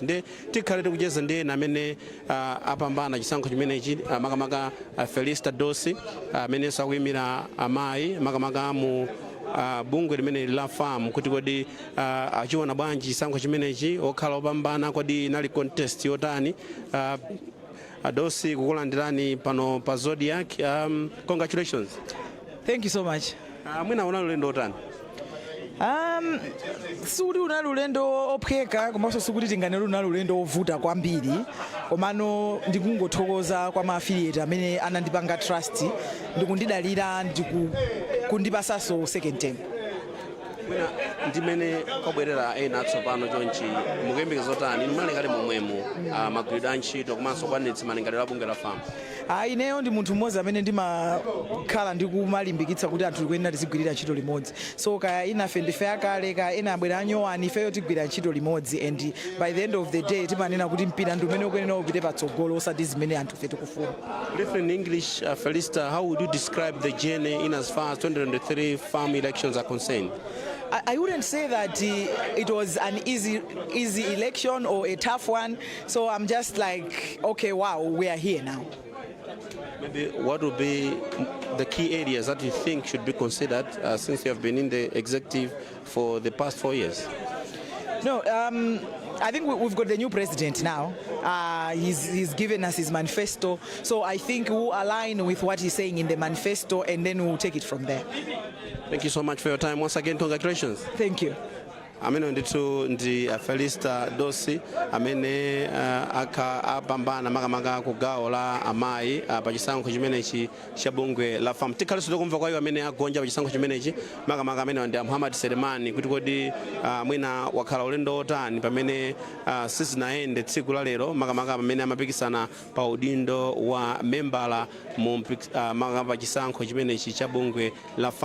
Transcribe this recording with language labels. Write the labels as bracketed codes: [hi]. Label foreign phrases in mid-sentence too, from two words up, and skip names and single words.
[ny] Nde tikhale tikucheza ndi ena amene apambana chisankho chimenechi makamaka Felicitas Dosi amenenso akuyimira amayi makamaka mu bungwe limene la FAM kuti kodi achiona bwanji chisankho chimenechi okhala opambana kodi nali contest yotani. Dosi kukulandirani pano pa Zodiac. [en] Congratulations. Thank you so much. [ny] Mwina unali ulendo otani? Sikuti unali ulendo ophweka komanso sikuti tinganene unali ulendo ovuta kwambiri komano ndikungothokoza kwa ma-affiliate amene anandipanga trust ndikundidalira ndikundipasanso [en] second term. [ny] Mwina ndimene kwabwerera ena atsopano chonchi mukuyembekeza otani malingaliro momwemo magwiridwe a ntchito komanso kwanitsa malingaliro a bungwe la FAM? Ineyo ndi munthu mmodzi amene ndimakhala ndikumalimbikitsa kuti anthu tikuyenera tizigwirira ntchito limodzi. So kaya inafe ndife akale kaya ena abwera anyowani ifeyo tigwira ntchito limodzi [en] and by the end of the day [ny] timanena kuti mpira ndi umene ukuyenera upite patsogolo osati zimene anthu ife tikufuna. [en] Briefly in English, Felista, how would you describe the journey in as far as 2023 FAM elections are concerned? I wouldn't say that it was an easy election or a tough one. So I'm just like, okay, wow, we are here now. Maybe what would be the key areas that you think should be considered since you have been in the executive for the past 4 years? No, I think we've got the new president now. He's given us his manifesto. So I think we'll align with what he's saying in the manifesto and then we'll take it from there. Thank you so much for your time. Once again, congratulations. Thank you. [ny] Amene ndithu ndi Felicitas Dosi amene apambana makamaka ku gawo la amayi pa chisankho chimenechi cha bungwe la FAM. Tikhalenso tikumva kwa iwo amene agonja pa chisankho chimenechi makamaka amene ndi Muhammad Selemani kuti kodi mwina wakhala ulendo otani pamene sizinayende tsiku la lero makamaka pamene amapikisana pa udindo wa membala mu makamaka pa chisankho chimenechi cha bungwe la FAM.